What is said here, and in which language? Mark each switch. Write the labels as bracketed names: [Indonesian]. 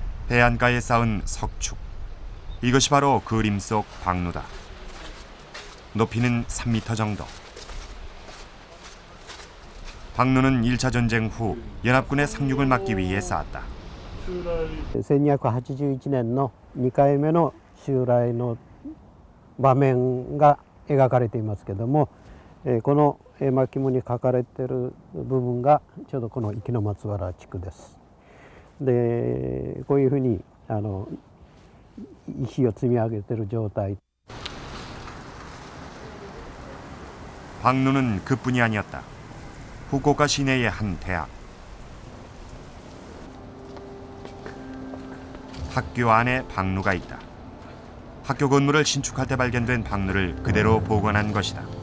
[Korean] 해안가에 쌓은 석축. 이것이 바로 그림 속 방루다. 높이는 3m 정도. 방루는 1차 전쟁 후 연합군의 상륙을 막기 위해 쌓았다. [Japanese] 1281年の2回目の襲来の場面が描かれていますけども、この絵巻物に書かれている部分がちょうどこの壱岐松原地区です。でこういうふうに石を積み上げている状態。 [Korean] 방루는 그뿐이 아니었다. 후쿠오카 시내의 한 대학. 학교 안에 방루가 있다. 학교 건물을 신축할 때 발견된 방루를 그대로 복원한 것이다.